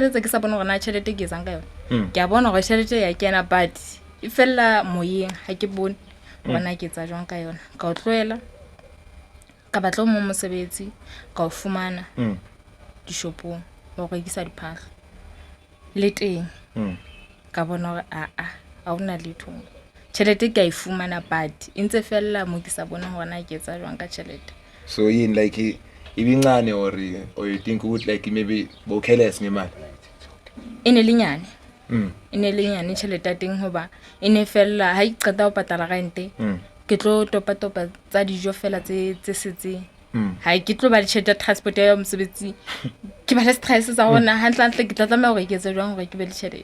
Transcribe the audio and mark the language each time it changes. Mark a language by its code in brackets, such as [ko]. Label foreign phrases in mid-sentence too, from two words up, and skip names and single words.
[st] sebetsa ke sa bona gona tšhelete ke zanga yona ke a bona go tšhelete ya kena but ifella moyeng ha ke bone bona ke tsa jwang ka yona ka o tloela ka batla mo mosebetsi ka o fumana dishopong wa go ikisa diphahlo le teng ka bona gore a una letho tšhelete ke a ifumana but intse fella mo ke sa bona gona ke tsa jwang ka tšhelete [en] so yin like ibincane or you think ukuthi like maybe bo careless ngemali? [st] Inelinyane. Inelinyane tšhelete teng hoba ene fella ha iqeta ho patala rente. Ke tlo topa tsa dijo fela tse setse. Ha ke tlo ba le tšhelete transport ya mosebetsi. Ke ba le stress sa hona hantle ke tla tlameha hore ke etse jwang hore ke be le tšhelete.